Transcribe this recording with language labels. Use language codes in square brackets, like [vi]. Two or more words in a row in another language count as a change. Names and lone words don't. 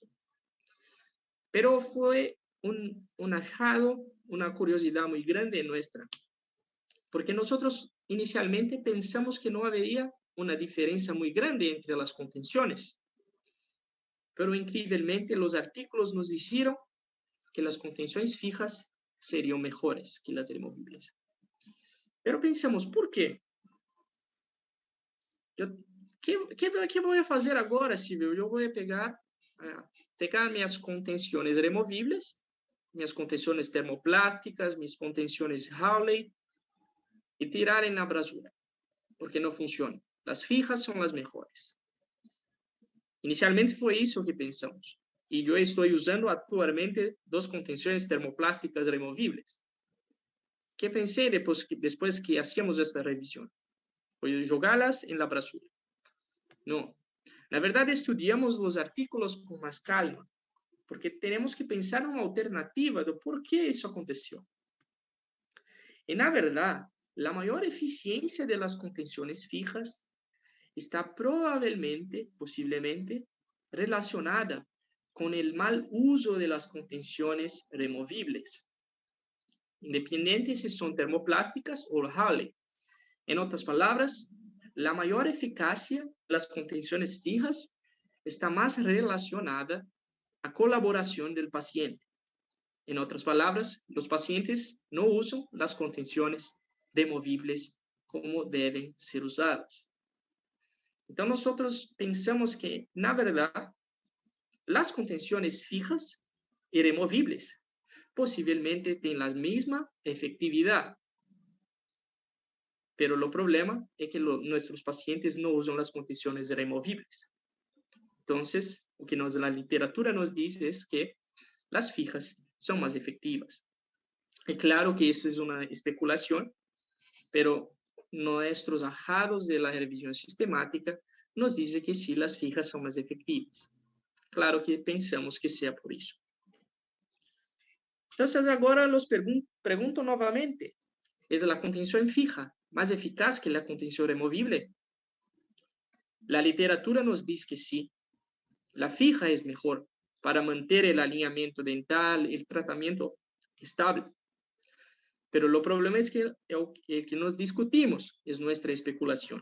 [es] Pero fue un ahijado, una curiosidad muy grande nuestra, porque nosotros inicialmente pensamos que no había una diferencia muy grande entre las contenciones, pero increíblemente los artículos nos dijeron que las contenciones fijas serían mejores que las removibles. Pero pensamos, [pt] por quê? Que vou fazer agora, Silvio? Eu vou pegar minhas contenções removíveis, minhas contenções termoplásticas, minhas contenções Hawley e tirar na basura, porque não funciona. As fijas são as melhores. Inicialmente foi isso que pensamos. E eu estou usando atualmente duas contenções termoplásticas removíveis. Que pensei depois que [es] hacíamos esta revisión? Voy a jogá-las en la basura. No. [pt] Na verdade, estudiamos os artículos com mais calma, porque temos que pensar uma alternativa do porquê isso aconteceu. E, na verdade, a maior eficiência das contenções fijas está provavelmente, possivelmente, relacionada com o mal uso das contenções removíveis, independente se são termoplásticas ou Hawley. [es] En otras palabras, la mayor eficacia de las contenciones fijas está más relacionada a colaboración del paciente. En otras palabras, los pacientes no usan las contenciones removibles como deben ser usadas. Entonces, nosotros pensamos que, [pt] na verdad, [es] las contenciones fijas y removibles posiblemente tienen la misma efectividad. [pt] Pero o problema é que nossos pacientes não usam as contenções removíveis. Então, o que a literatura nos diz é que as fijas são mais efetivas. É claro que isso é uma especulação, pero nossos achados [es] de la revisión sistemática [pt] nos dizem que sim, as fijas são mais efetivas. Claro que pensamos que seja por isso. Então, agora los pergunto novamente, ¿é a contenção fija [es] más eficaz que la contención removible? La literatura nos dice que sí. La fija es mejor para mantener el alineamiento dental, el tratamiento estable. Pero el problema es que el que nos discutimos es nuestra especulación.